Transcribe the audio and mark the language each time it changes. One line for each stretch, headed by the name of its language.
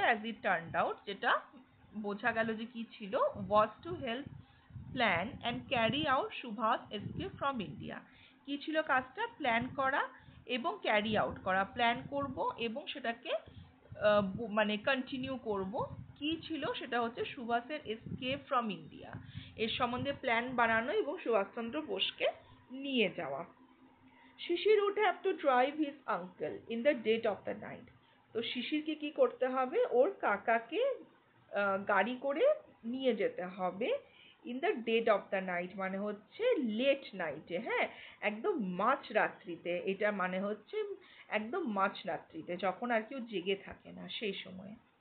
English: as it turned out,
Bangla: যেটা বোঝা গেল যে কি ছিল,
English: Was to help plan and carry out Subhash escape from India.
Bangla: কি ছিল কাজটা? প্ল্যান করা এবং ক্যারি আউট করা। প্ল্যান করব এবং সেটাকে মানে কন্টিনিউ করব। কি ছিল সেটা? হচ্ছে সুভাষের এসকেপ ফ্রম ইন্ডিয়া, এর সম্বন্ধে প্ল্যান বানানো এবং সুভাষচন্দ্র বোসকে নিয়ে যাওয়া।
English: Sisir would have to drive his uncle in the dead of the night.
Bangla: তো শিশিরকে কি করতে হবে? ওর কাকাকে গাড়ি করে নিয়ে যেতে হবে
English: in the dead of the night,
Bangla: মানে হচ্ছে লেট নাইটে, হ্যাঁ, একদম মাঝ রাত্রিতে। এটা মানে হচ্ছে একদম মাঝ রাত্রিতে, যখন আর কেউ জেগে থাকে না সেই সময়ে।